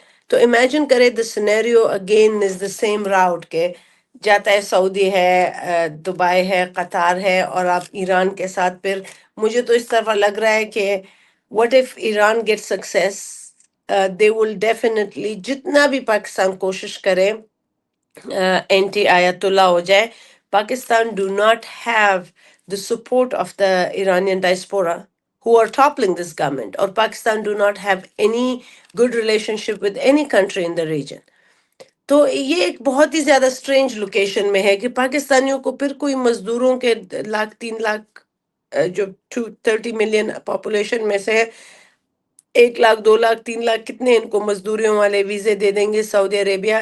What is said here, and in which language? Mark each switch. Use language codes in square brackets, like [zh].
[ur] تو امیجن کرے [en] the scenario again is the same route [ur] کے جاتا ہے سعودی ہے، دبئی ہے، قطار ہے، اور آپ ایران کے ساتھ پھر مجھے تو اس طرح لگ رہا ہے کہ [en] what if Iran get success, they will definitely [ur] جتنا بھی پاکستان کوشش کرے اینٹی آیت اللہ ہو جائے. Pakistan do not have [en] the support of the Iranian diaspora who are toppling this government, or Pakistan do not have any good relationship with any country in the region. [ur] تو یہ ایک بہت ہی زیادہ سٹرینج لوکیشن میں ہے کہ پاکستانیوں کو پھر کوئی مزدوروں کے 1,00,000 3 لاکھ جو 30 ملین پاپولیشن میں سے 1 لاکھ 2 لاکھ 3 لاکھ کتنے ان کو مزدوریوں والے ویزے دے دیں گے سعودی عربیہ.